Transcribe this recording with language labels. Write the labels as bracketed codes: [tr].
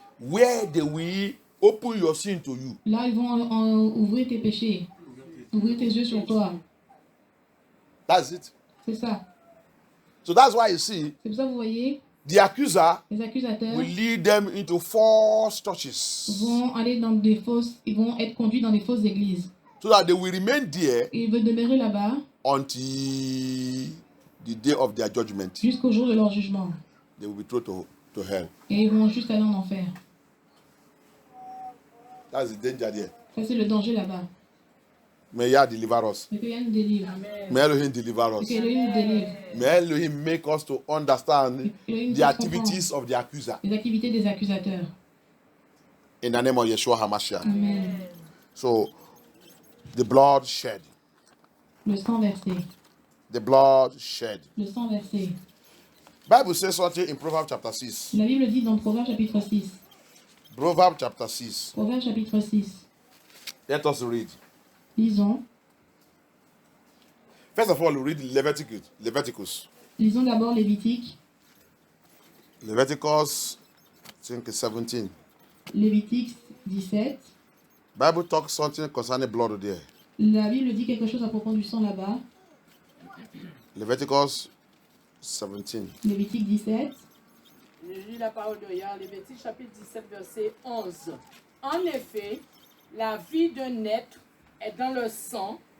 [en] where they will open your sin to you. [fr] Là, ils vont ouvrir tes péchés. Ouvrir tes yeux sur toi. [en] That's it. [fr] C'est ça. [en] So that's why you see [fr] C'est pour ça que vous voyez, [en] the accuser [fr] les accusateurs [en] will lead them into false churches [fr] vont aller dans des fausses, ils vont être conduits dans des fausses églises. [en] so that they will remain there [fr] Et ils veulent demeurer là-bas [en] until the day of their judgment. [fr] jusqu'au jour de leur jugement. [en] They will be thrown to hell. [fr] Et ils vont juste aller en enfer. [en] That's the danger there. [fr] Ça, c'est le danger là-bas. [en] May Yah deliver us. [fr] Et que Yah nous délivre. [en] May Elohim deliver [fr] Et [en] us. [fr] que Elohim nous délivre. [en] May Elohim make us to understand [fr] Elohim [en] the [fr] nous [en] activities of the accuser. [fr] Les activités des accusateurs. [en] In the name of Yeshua HaMashiach. Amen. So, the blood shed. [fr] Le sang versé. [en] The blood shed. [fr] Le sang versé. [en] Bible says something in Proverbs chapter 6. [fr] La Bible dit dans Proverbe chapitre 6. [en] Proverbs chapter 6. [fr] Proverbe chapitre 6. [en] Let us read. [fr] Lisons. [en] First of all, we read Leviticus. [fr] Lisons d'abord Lévitique. [en] Leviticus, I think 17. [fr] Lévitique 17. [en] Bible talks something concerning blood there. [fr] La Bible dit quelque chose à propos du sang là-bas. [en] Leviticus 17. [fr] Lévitique 17. Je lis la parole de Yah, Lévitique chapitre 17, verset 11. En effet, la vie d'un être est dans le sang.